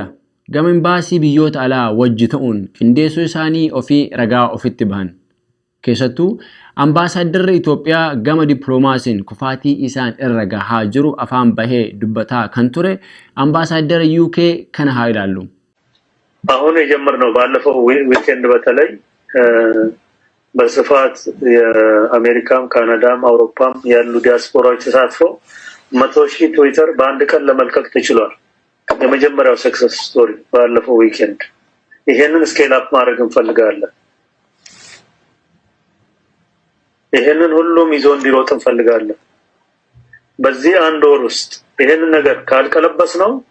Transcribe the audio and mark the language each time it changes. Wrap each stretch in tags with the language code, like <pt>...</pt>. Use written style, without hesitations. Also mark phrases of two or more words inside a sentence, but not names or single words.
<om>Gama imbaasii biyyoota alaa wajji ta'uun qindeessuu isaanii ofii ragaa ofitti bahan. Keessattuu ambaasaaddarri Itoophiyaa gama dippiloomaasiin kufaatii isaan irra gahaa jiru afaan bahee dubbataa kan ture ambaasaaddarri UK kana haa ilaallu.</om> <am>አሁን የጀመርነው ባለፈው ዊኬንድ በተለይ በስፋት የአሜሪካም ካናዳም አውሮፓም ያሉ ዲያስፖራዎች ተሳትፈው 100,000 ትዊተር በአንድ ቀን ለመልቀቅ ተችሏል። የመጀመሪያው</am> <en>success story</en> <am>ባለፈው ዊኬንድ ይሄንን</am> <en>scale up</en> <am>ማድረግ እንፈልጋለን። ይሄንን ሁሉም ይዞ እንዲሮጥ እንፈልጋለን። በዚህ አንድ ወር ውስጥ ይሄንን ነገር ካልቀለበስ ነው</am>